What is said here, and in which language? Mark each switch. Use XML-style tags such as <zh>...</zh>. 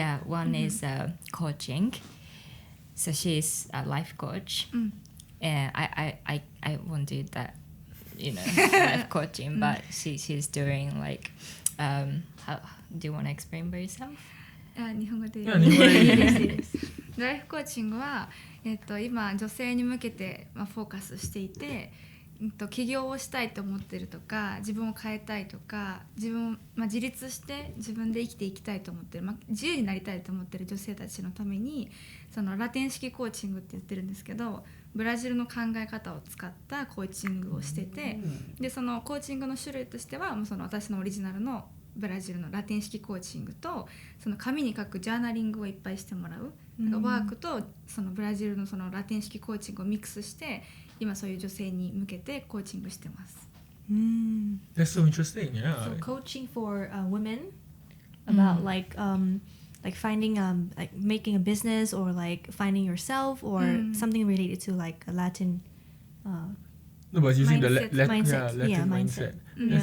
<en>one is coaching. So she's a life coach, and I won't do that, life coaching, but she's doing like how do you want to explain by yourself?</en> <ja>日本語でいいいや日本語でいいいいですいいですライフコーチングは、今女性に向けて、フォーカスしていて、起業をしたいと思ってるとか自分を変えたいとか自立して自分で生きていきたいと思ってる、自由になりたいと思ってる女性たちのためにそのラテン式コーチングって言ってるんですけど、ブラジルの考え方を使ったコーチングをしてて、でそのコーチングの種類としてはその私のオリジナルのブラジルのラテン式コーチングとその紙に書くジャーナリングをいっぱいしてもらう、なんかワークとそのブラジルのそのラテン式コーチングをミックスして今そういう女性に向けてコーチングしてます。</ja> <en>That's so interesting. Yeah. So coaching for women about like finding like making a business or like finding yourself or something related to like a Latin No, but using the Mindset. Mindset. Latin Yeah, mindset. mindset. That's</en>